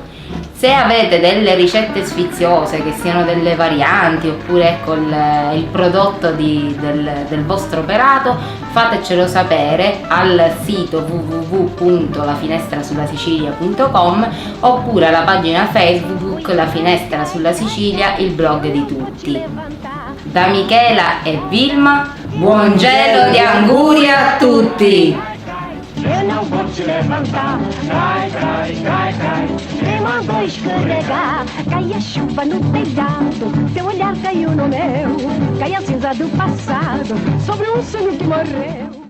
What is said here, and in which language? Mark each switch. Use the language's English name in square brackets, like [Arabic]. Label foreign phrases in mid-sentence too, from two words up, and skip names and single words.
[Italian] Se avete delle ricette sfiziose, che siano delle varianti oppure ecco il prodotto del vostro operato, fatecelo sapere al sito www.lafinestrasulla-sicilia.com oppure alla pagina Facebook La Finestra sulla Sicilia, il blog di tutti. Da Michela e Vilma, buon gelo di Anguria a tutti! [Portuguese] Eu não vou te levantar, cai, cai, cai, cai. Quem mandou escorregar? Cai a chuva no telhado, seu olhar caiu no meu. Cai a cinza do passado, sobre um sonho que morreu.